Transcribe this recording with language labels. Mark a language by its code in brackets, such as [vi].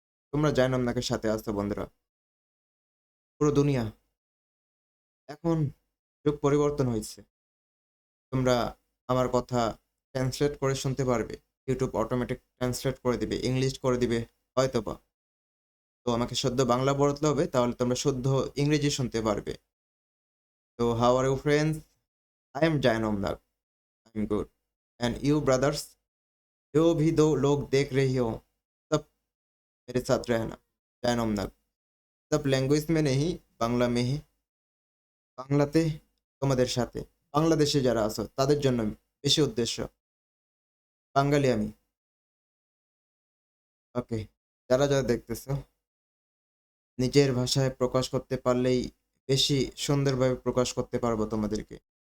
[bn] তোমরা জাইন ওমনাকের সাথে আছো বন্ধুরা। পুরো দুনিয়া, এখন যুগ পরিবর্তন হয়েছে। তোমরা আমার কথা ট্রান্সলেট করে শুনতে পারবে। ইউটিউব অটোমেটিক ট্রান্সলেট করে দিবে, ইংলিশ করে দিবে হয়তোবা। তো আমাকে শুদ্ধ বাংলা বলতে হবে, তাহলে তোমরা শুদ্ধ ইংরেজি শুনতে পারবে। [en] তো how are you friends? I am Jain ओमनाक। I am good. And you brothers, [hi] जो भी दो लोग देख रही हो, सब मेरे साथ रहना। जैन ओमनाक सब लैंग्वेज में नहीं, বাংলা में ही। [bn] বাংলাতে তোমাদের সাথে, বাংলাদেশে যারা আছো তাদের জন্য বেশি উদ্দেশ্য। বাঙালি আমি। ওকে, যারা যারা দেখতেছো, নিজের ভাষায় প্রকাশ করতে পারলেই বেশি সুন্দরভাবে প্রকাশ করতে পারবো তোমাদেরকে।